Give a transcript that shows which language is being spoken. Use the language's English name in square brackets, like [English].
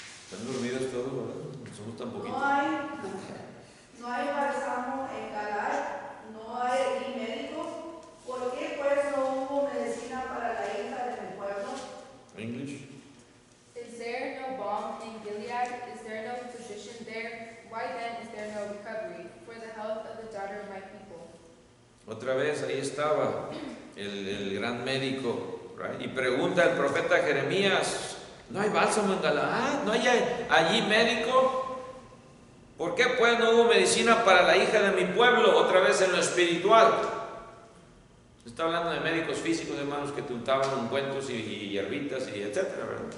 [Spanish] ¿Están dormidos todos, verdad? Somos tan poquitos. No hay bálsamo en Galar, no hay allí médico. ¿Por qué pues no hubo medicina para la hija de mi pueblo? [English] English. Is there no balm in Gilead? Is there no physician there? Why then is there no recovery for the health of the daughter of my people? [Spanish] Otra vez ahí estaba el gran médico, right? Y pregunta el profeta Jeremías, ¿no hay bálsamo en Galaad? ¿No hay allí médico? ¿Por qué pues no hubo medicina para la hija de mi pueblo? Otra vez en lo espiritual. Está hablando de médicos físicos, hermanos, que te untaban ungüentos y hierbitas y etcétera, ¿verdad?